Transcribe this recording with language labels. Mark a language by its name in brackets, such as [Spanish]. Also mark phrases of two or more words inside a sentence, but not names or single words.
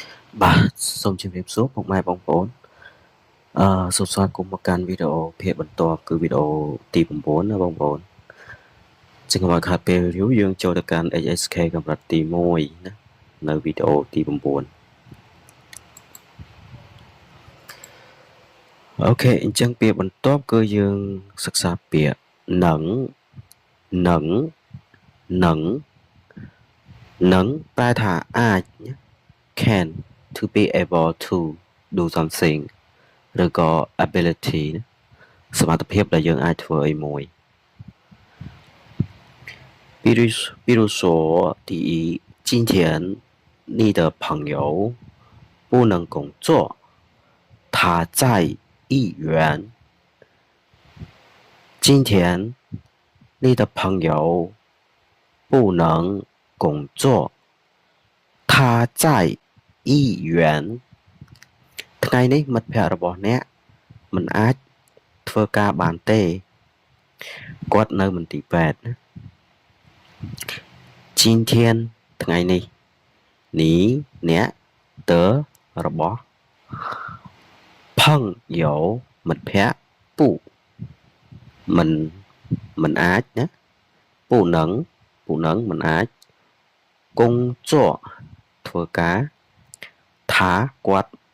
[Khmer] បាទសូមជម្រាបសួរពុកម៉ែបងប្អូនសូមស្វាគមន៍មកកាន់វីដេអូភាគបន្ទាប់គឺវីដេអូទី9ណាបងប្អូនចឹងកុំឲ្យខាតពេល review យើងចូលទៅកាន់ HSK កម្រិតទី1ណានៅវីដេអូទី9អូខេអញ្ចឹងពាក្យបន្ទាប់គឺយើងសិក្សាពាក្យ នឹងប្រែថាអាចណា [English] can to be able to do something [Khmer] ឬក៏ ability ណាសមត្ថភាពដែលយើងអាចធ្វើអីមួយ [Chinese] 比如说第一今天你的朋友不能工作他在医院 [Khmer] 今天你的朋友不能工作他在医院 ថ្ងៃនេះមិត្តភ័ក្តិរបស់អ្នកមិនអាចធ្វើការបានទេគាត់នៅមន្ទីរពេទ្យណា 今天ថ្ងៃនេះ你អ្នក的របស់朋友មិត្តភ័ក្តិពូមិនអាចណាពូនឹងមិនអាចកុងជក់ធ្វើការថាគាត់